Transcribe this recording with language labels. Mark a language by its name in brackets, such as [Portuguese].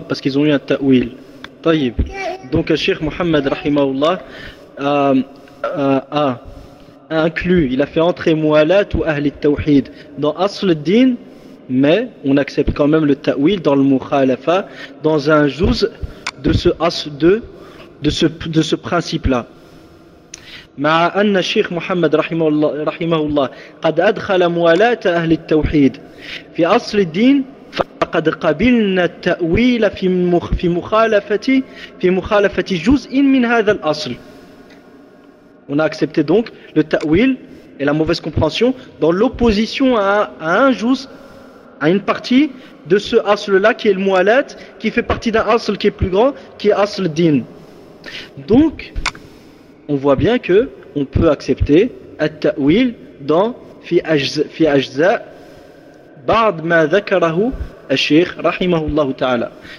[French] Parce qu'ils ont eu un ta'wil. Taïb. Donc, Cheikh Mohammed, rahimahullah, a inclus, il a fait entrer Mu'alat ou Ahli Tawhid dans Asl al-Din, mais on accepte quand même le ta'wil dans le Mukhalafa, dans un juz de ce principe-là. [Arabic] مع أن الشيخ محمد رحمه الله قد أدخل موالاة أهل التوحيد في أصل الدين، فقد قبلنا التأويل في مخالفة جزء من هذا الأصل. [French] On a accepté donc le ta'wil et la mauvaise compréhension dans l'opposition à un juz, à une partie de ce asl-là qui est le mu'alat, qui fait partie d'un asl qui est plus grand, qui est asl-din. Donc, on voit bien que on peut accepter at-ta'wil dans [Arabic] fi ajza ba'd ma dhakarahu al-shaykh rahimahullah ta'ala.